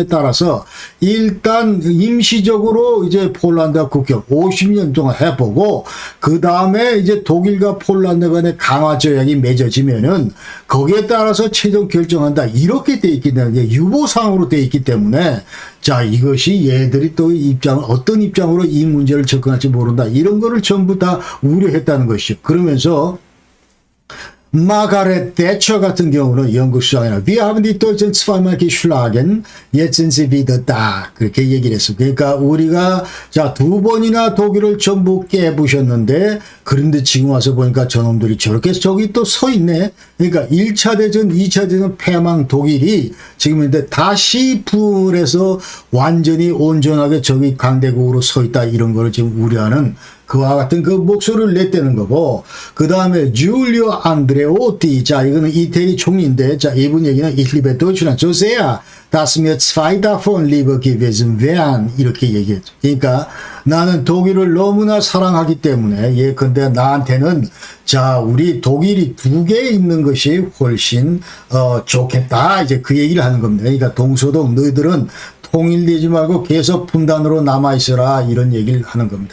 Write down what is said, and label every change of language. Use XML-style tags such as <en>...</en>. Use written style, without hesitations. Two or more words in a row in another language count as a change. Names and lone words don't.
<ko>따라서 일단 임시적으로 이제 폴란드와 국경 50년 동안 해보고, 그 다음에 이제 독일과 폴란드 간의 강화 조약이 맺어지면은 거기에 따라서 최종 결정한다, 이렇게 돼 있기 때문에, 유보사항으로 돼 있기 때문에, 이것이 얘들이 또 어떤 입장으로 이 문제를 접근할지 모른다, 이런 거를 전부 다 우려했다는 것이죠. 그러면서 마가렛 대처 같은 경우는 영국 수장이나</ko> <de>Wir haben die Deutschen zweimal geschlagen, jetzt sind sie wieder da,</de> <ko>그렇게 얘기를 했습니다. 그러니까 우리가 두 번이나 독일을 전부 깨부셨는데, 그런데 지금 와서 보니까 저놈들이 저렇게 저기 또 서 있네. 그러니까 1차 대전, 2차 대전 패망 독일이 지금 근데 다시 부흥을 해서 완전히 온전하게 저기 강대국으로 서 있다, 이런 거를 지금 우려하는 그와 같은 그 목소리를 냈다는 거고, 그 다음에 줄리오 안드레오티, 자 이거는 이태리 총리인데, 자 이분 얘기는</ko> <de>Ich liebe Deutschland so sehr, dass mir zwei davon lieber gewesen wären,</de> <ko>이렇게 얘기했죠. 그러니까 나는 독일을 너무나 사랑하기 때문에 예컨대 나한테는 자 우리 독일이 두 개 있는 것이 훨씬 좋겠다, 이제 그 얘기를 하는 겁니다. 그러니까 동서독 너희들은 통일되지 말고 계속 분단으로 남아있어라, 이런 얘기를 하는 겁니다.</ko>